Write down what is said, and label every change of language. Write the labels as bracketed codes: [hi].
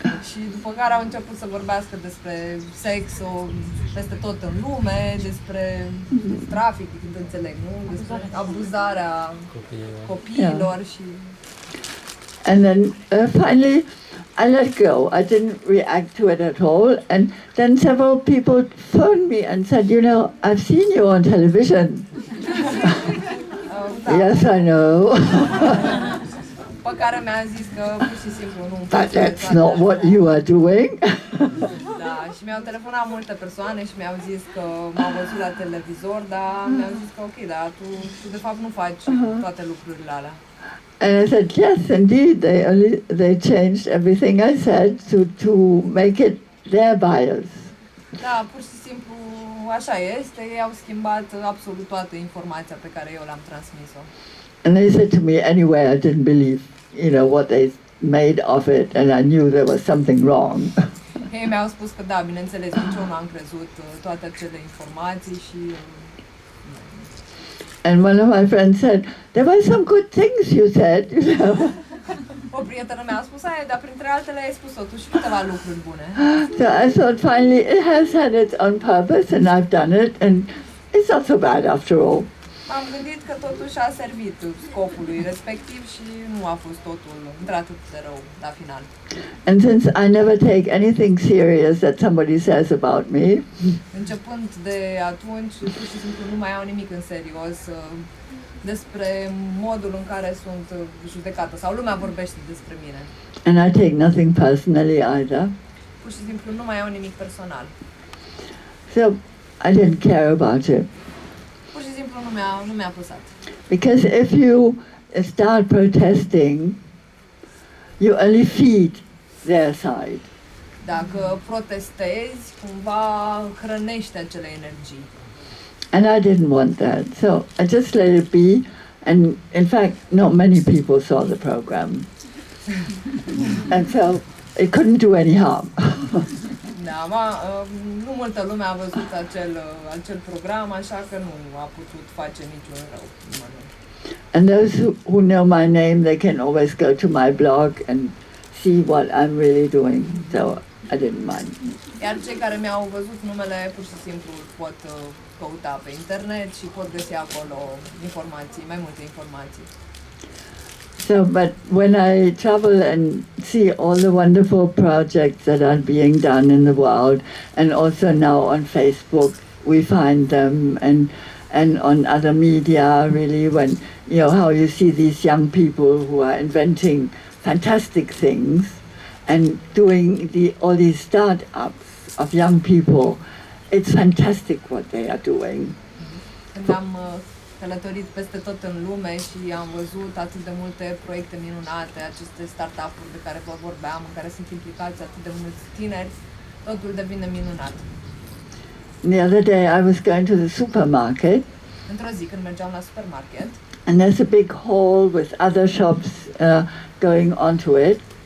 [ro] Și după care au început să vorbească despre sex peste tot în lume, despre trafic, când înțeleg, nu? Despre abuzarea copiilor și... [en] And then finally I let go. I didn't react to it at all. And then several people phoned me and said, I've seen you on television. Yes, I know. [ro] Pe care mi-a zis că pur și simplu nu... [en] But that's not what you are doing. [ro] Da, și mi-au telefonat multe persoane și mi-au zis că m-au văzut la televizor, dar mi-au zis că ok, dar tu de fapt nu faci toate lucrurile alea. [en] And I said, yes, indeed, they changed everything I said to make it their bias. [ro] Da, pur și simplu așa este, ei au schimbat absolut toată informația pe care eu le-am transmis-o. [en] And they said to me, anyway, I didn't believe, what they made of it, and I knew there was something wrong. [ro] Ei mi-au spus că da, bineînțeles, nici eu nu am crezut toate acele informații și... [en] And one of my friends said, there were some good things you said, [ro] O prietenă mi-a spus aia, dar printre altele ai spus totuși câteva lucruri bune. [en] So I thought finally it has had its own purpose and I've done it and it's not so bad after all. [ro] Am gândit că totuși a servit scopului respectiv și nu a fost totul într-atât de rău la final. [en] And since I never take anything serious that somebody says about me, [ro] Începând de atunci, pur și simplu nu mai iau nimic în serios despre modul în care sunt judecată sau lumea vorbește despre mine. [en] and I take nothing personally either. [ro] Pur și simplu nu mai iau nimic personal. [en] So I didn't care about it. [ro] Pur și simplu nu mi-a păsat. [en] Because if you start protesting, you only feed their side. [ro] Dacă protestezi, cumva hrănești acele energii. [en] And I didn't want that. So I just let it be. And in fact, not many people saw the program. And so it couldn't do any harm. [ro] Da, nu multă lume a văzut acel program, așa că nu a putut face niciun rău nimănui. [en] And those who know my name, they can always go to my blog and see what I'm really doing. So I didn't mind. [ro] Iar cei care mi-au văzut numele, pur și simplu pot căuta pe internet și pot găsi acolo informații, mai multe informații. [en] So, but when I travel and see all the wonderful projects that are being done in the world, and also now on Facebook, we find them, and on other media, really, when, how you see these young people who are inventing fantastic things and doing all these start-ups of young people, it's fantastic what they are doing. [ro] Când am călătorit peste tot în lume și am văzut atât de multe proiecte minunate, aceste start-up-uri de care vă vorbeam, în care sunt implicați atât de mulți tineri, totul devine minunat. [en] The other day I was going to the supermarket. [ro] Într-o zi când mergeam la supermarket, [en] and there's a big hall with other shops going onto it.